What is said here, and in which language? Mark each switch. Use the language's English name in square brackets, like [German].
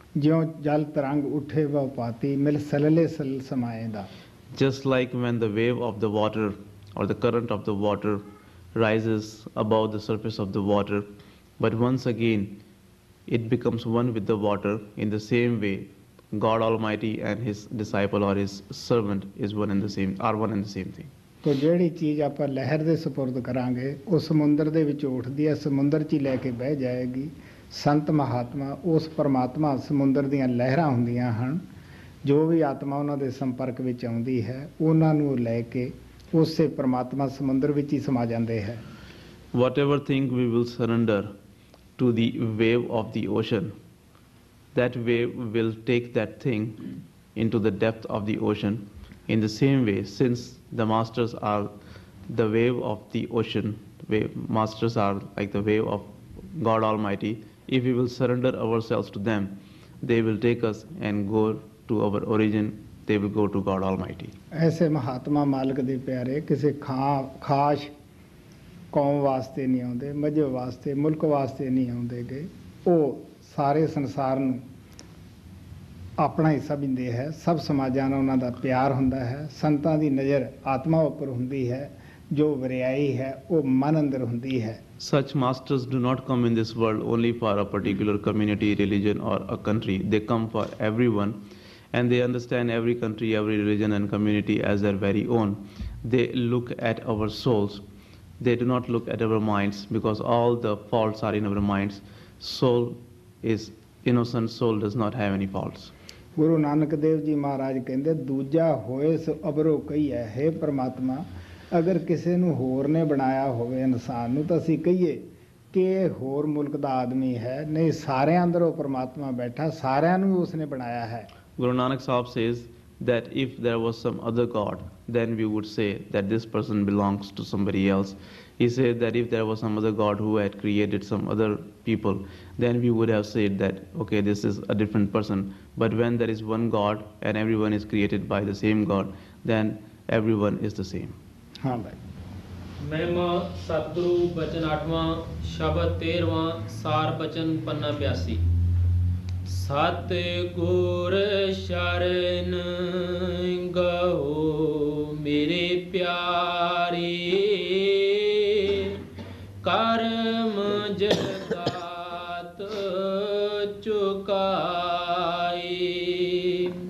[Punjabi] ਜਿਉ ਜਲ ਤਰੰਗ ਉੱਠੇ ਵ ਪਾਤੀ ਮਿਲ ਸਲਲੇ ਸਲ ਸਮਾਏਂਦਾ। [English] Just like when the wave of the water or the current of the water rises above the surface of the water, but once again it becomes one with the water, in the same way God Almighty and His disciple or His servant is one and the same thing. [Punjabi] ਤੋ ਜਿਹੜੀ ਚੀਜ਼ ਆਪਾਂ ਲਹਿਰ ਦੇ ਸਪੁਰਦ ਕਰਾਂਗੇ ਉਹ ਸਮੁੰਦਰ ਦੇ ਵਿੱਚ ਉੱਠਦੀ ਹੈ, ਸਮੁੰਦਰ 'ਚ ਹੀ ਲੈ ਕੇ ਬਹਿ ਜਾਏਗੀ। ਸੰਤ ਮਹਾਤਮਾ ਉਸ ਪਰਮਾਤਮਾ ਸਮੁੰਦਰ ਦੀਆਂ ਲਹਿਰਾਂ ਹੁੰਦੀਆਂ ਹਨ। ਜੋ ਵੀ ਆਤਮਾ ਉਹਨਾਂ ਦੇ ਸੰਪਰਕ ਵਿੱਚ ਆਉਂਦੀ ਹੈ ਉਹਨਾਂ ਨੂੰ ਲੈ ਕੇ ਉਸੇ ਪਰਮਾਤਮਾ ਸਮੁੰਦਰ ਵਿੱਚ ਹੀ ਸਮਾ ਜਾਂਦੇ ਹੈ। [English] Whatever thing we will surrender to the wave of the ocean, that wave will take that thing into the depth of the ocean. In the same way, since the masters are the wave of the ocean, masters are like the wave of God Almighty, if we will surrender ourselves to them, they will take us and go to our origin, they will go to God Almighty. [Punjabi] ਐਸੇ ਮਹਾਤਮਾ ਮਾਲਕ ਦੇ ਪਿਆਰੇ ਕਿਸੇ ਖਾਸ ਕੌਮ ਵਾਸਤੇ ਨਹੀਂ ਆਉਂਦੇ, ਮਜ਼ਹਬ ਵਾਸਤੇ, ਮੁਲਕ ਵਾਸਤੇ ਨਹੀਂ ਆਉਂਦੇ ਗਏ। ਉਹ ਸਾਰੇ ਸੰਸਾਰ ਨੂੰ ਆਪਣਾ ਹਿੱਸਾ ਬਿੰਦੇ ਹੈ। ਸਭ ਸਮਾਜਾਂ ਨਾਲ ਉਹਨਾਂ ਦਾ ਪਿਆਰ ਹੁੰਦਾ ਹੈ। ਸੰਤਾਂ ਦੀ ਨਜ਼ਰ ਆਤਮਾ ਉੱਪਰ ਹੁੰਦੀ ਹੈ। ਜੋ ਵਰਿਆਈ ਹੈ ਉਹ ਮਨ ਅੰਦਰ ਹੁੰਦੀ ਹੈ। [English] Such masters do not come in this world only for a particular community, religion or a country. They come for everyone, and they understand every country, every religion and community as their very own. They look at our souls. They do not look at our minds, because all the faults are in our minds. Soul is innocent, soul does not have any faults. [Punjabi] Guru Nanak Dev ji ਮਹਾਰਾਜ ਕਹਿੰਦੇ ਦੂਜਾ ਹੋਏ ਸੋ ਅਬਰੋ ਕਹੀਏ, ਹੇ ਪ੍ਰਮਾਤਮਾ ਅਗਰ ਕਿਸੇ ਨੂੰ ਹੋਰ ਨੇ ਬਣਾਇਆ ਹੋਵੇ ਇਨਸਾਨ ਨੂੰ ਤਾਂ ਅਸੀਂ ਕਹੀਏ ਕਿ ਇਹ ਹੋਰ ਮੁਲਕ ਦਾ ਆਦਮੀ ਹੈ। ਨਹੀਂ, ਸਾਰਿਆਂ ਅੰਦਰ ਉਹ ਪ੍ਰਮਾਤਮਾ ਬੈਠਾ, ਸਾਰਿਆਂ ਨੂੰ ਉਸਨੇ ਬਣਾਇਆ ਹੈ। [English] Guru Nanak Sahib says that if there was some other God, then we would say that this person belongs to somebody else. He said that if there was some other God who had created some other people, then we would have said that, okay, this is a different person. But when there is one God and everyone is created by the same God, then everyone is the same. [Punjabi] ਹਾਂ ਭਾਈ। ਮਹਿਮਾ ਸਤਿਗੁਰੂ ਬਚਨ 8ਵਾਂ ਸ਼ਬਦ 13ਵਾਂ ਸਾਰ ਬਚਨ ਪੰਨਾ 82। ਸਤਿਗੁਰ ਸ਼ਰਨ ਗਓ ਮੇਰੇ ਪਿਆਰੇ, ਕਰਮ ਜਗਤ ਚੁਕਾਏ।